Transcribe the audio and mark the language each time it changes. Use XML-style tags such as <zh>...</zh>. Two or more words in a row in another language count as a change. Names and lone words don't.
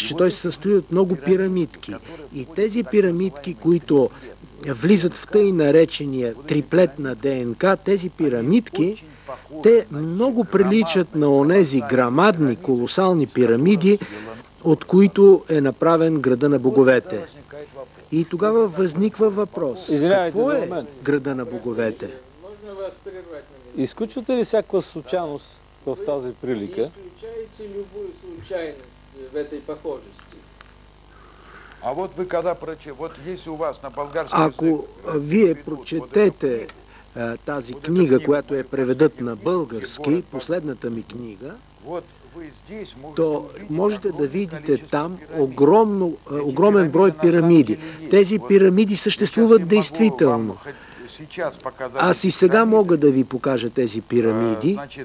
<bg>че той се състои от много пирамидки. И тези пирамидки, които влизат в тъй наречения триплет на ДНК, тези пирамидки, те много приличат на онези грамадни, колосални пирамиди, от които е направен града на боговете. И тогава възниква въпрос. Какво е града на боговете? Изключвате ли всякаква случайност в тази прилика?</bg> <ru>Изключайте любую случайност в этой похожести. А вот вы когда вот если у вас</ru> <bg>на български... Ако вие прочетете тази книга, която е преведат на български, последната ми книга, то можете да видите там огромен брой пирамиди. Тези пирамиди съществуват действително. Аз и сега мога да ви покажа тези пирамиди.</bg>